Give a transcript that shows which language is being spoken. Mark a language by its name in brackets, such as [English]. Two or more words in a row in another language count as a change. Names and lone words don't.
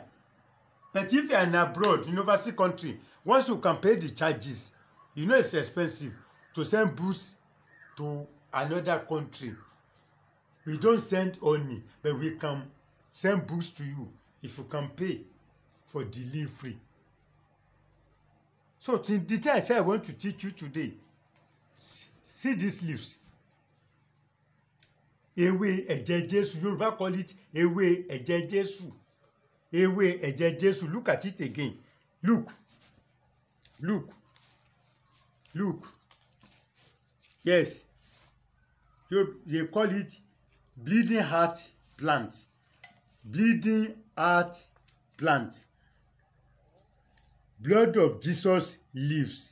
[English] But if you are in abroad, in overseas country, once you can pay the charges, you know it's expensive to send books to another country. We don't send honey, but we can send books to you if you can pay for delivery. So the thing I say I want to teach you today, see these leaves. [Yoruba] Ewé ẹ̀jẹ̀ Jésù, [English] Yoruba call it [Yoruba] ewé ẹ̀jẹ̀ Jésù. Ewé ẹ̀jẹ̀ Jésù. [English] Look at it again. Look. Yes. They call it bleeding heart plant. Bleeding heart plant. Blood of Jesus leaves.